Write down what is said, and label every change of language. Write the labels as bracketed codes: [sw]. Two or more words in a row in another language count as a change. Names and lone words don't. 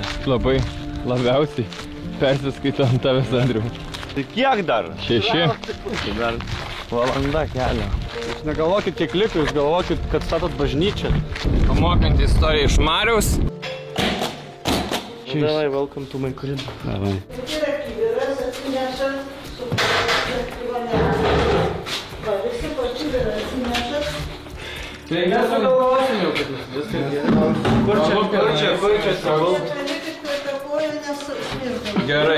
[lt] Labai, labiausiai persiskaito ant tavęs, Andriu. Tai kiek dar? 6. Tai dar valanda kelio. Jūs negalvokit, kiek liko, jūs galvokit, kad statot bažnyčią. Pamokant istoriją iš Mariaus. Davai, [en] welcome to my crib. [lt] Davai. Tai mes sugalvosim jau, kad viskas Kur čia savo? gerai.